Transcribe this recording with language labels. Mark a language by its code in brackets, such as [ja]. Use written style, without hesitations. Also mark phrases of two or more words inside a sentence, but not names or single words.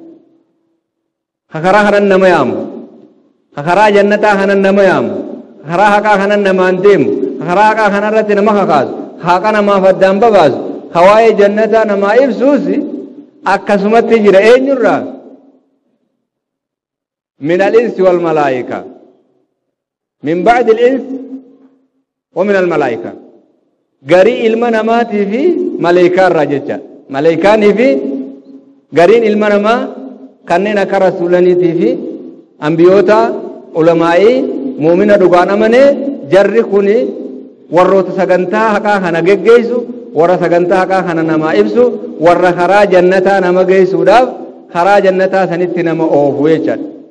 [om] karaa kanan nama yaamu karaa jannataa kanan nama yaamu karaa haqaa kanan namaan deemu karaa haqaa kanarratti nama kakaasu haqa namaaf addaan babaasu hawaa'ee jannataa namaa ibsuus akkasumatti jira eenyurraa [ar] من الإنس والملائكة من بعض الإنس ومن الملائكة [om] garii ilma namaatii fi malaa'ikaa irraa jecha malaa'ikaanii fi gariin ilma namaa kanneen akka rasuulaniitii fi ambiyoota ulamaa'ii muumina dhugaan amanee jarri kuni warroota sagantaa haqaa kana geggeessu warra sagantaa haqaa kana namaa ibsu warra karaa jannataa nama geessuudhaaf karaa jannataa sanitti nama oofu jechaadha